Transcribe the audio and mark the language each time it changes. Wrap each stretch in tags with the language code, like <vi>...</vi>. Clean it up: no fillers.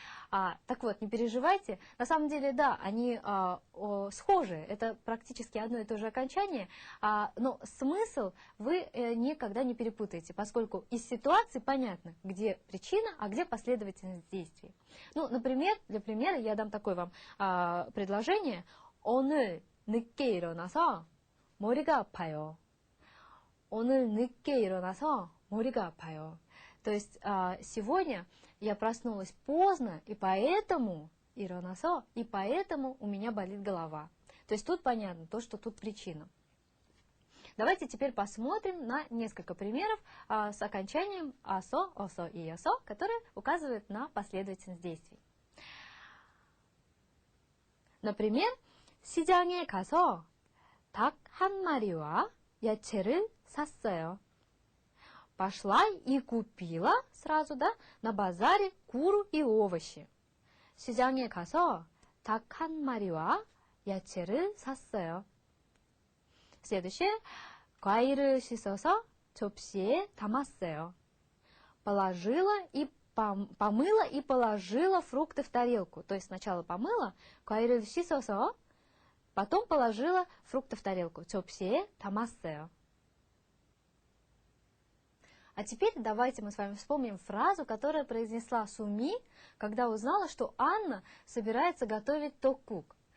<ru>Так вот, не переживайте, на самом деле, да, они схожи, это практически одно и то же окончание, но смысл вы никогда не перепутаете, поскольку из ситуации понятно, где причина, а где последовательность действий. Ну, например, для примера я дам такое вам предложение.</ru> <ko>오늘 늦게 일어나서 머리가 아파요. 오늘 늦게 일어나서 머리가 아파요.</ko> <ru>То есть сегодня я проснулась поздно, и поэтому у меня болит голова. То есть тут понятно, что тут причина. Давайте теперь посмотрим на несколько примеров с окончанием асо, осо и йосо, которые указывают на последовательность действий.</ru> <ko>Например, 시장에 가서 닭 한 마리와 야채를 샀어요.</ko> <ru>Пошла и купила сразу, да, на базаре куру и овощи.</ru> <ko>시장에 가서 닭 한 마리와 야채를 샀어요.</ko> <ru>Следующее.</ru> <ko>과일을 씻어서 접시에 담았어요.</ko> <ru>Положила и помыла и положила фрукты в тарелку. То есть сначала помыла,</ru> <ko>과일을 씻어서,</ko> <ru>потом положила фрукты в тарелку.</ru> <ko>접시에 담았어요.</ko> <ru>А теперь давайте мы с вами вспомним фразу, которую произнесла Суми, когда узнала, что Анна собирается готовить токгук.</ru>